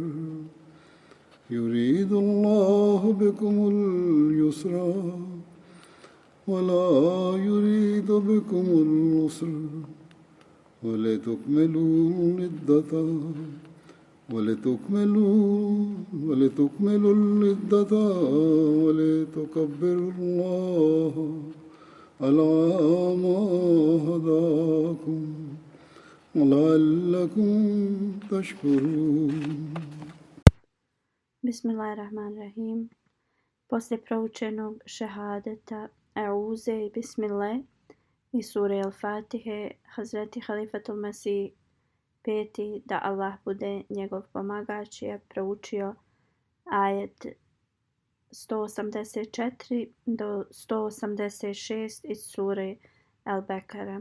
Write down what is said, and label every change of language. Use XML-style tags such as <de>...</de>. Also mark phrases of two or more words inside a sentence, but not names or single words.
<ar>يريد الله بكم اليسر ولا يريد بكم العسر ولتكملوا العدة ولتكملوا العدة ولتكبروا الله على ما هداكم ولعلكم تشكرون. Bismillahirrahmanirrahim.</ar> <bs>Poslije proučenog šehadeta A'uze i Bismillah i sure Al-Fatihe, Hazreti Halifatul Masih peti, da Allah bude njegov pomagač, je proučio ajet 184 do 186 iz sure Al-Bekara.</bs>